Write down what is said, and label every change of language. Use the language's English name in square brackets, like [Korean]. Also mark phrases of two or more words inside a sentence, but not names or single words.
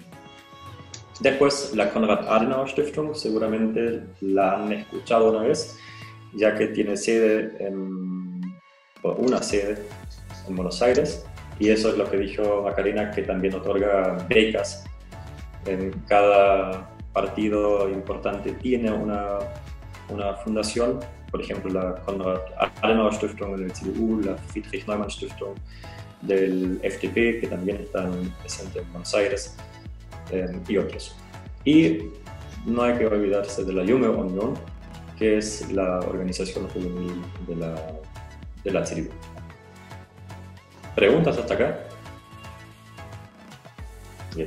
[Spanish] Después, la Konrad Adenauer Stiftung, seguramente la han escuchado una vez, ya que tiene una sede en Buenos Aires, y eso es lo que dijo Macarena, que también otorga becas. En cada partido importante tiene una fundación, por ejemplo la Konrad Adenauer Stiftung del CDU, la Friedrich Neumann Stiftung del FDP, que también están presentes en Buenos Aires, y otros. Y no hay que olvidarse de la Junge Union, que es la organización juvenil de la CDU. ¿Preguntas hasta acá? Bien.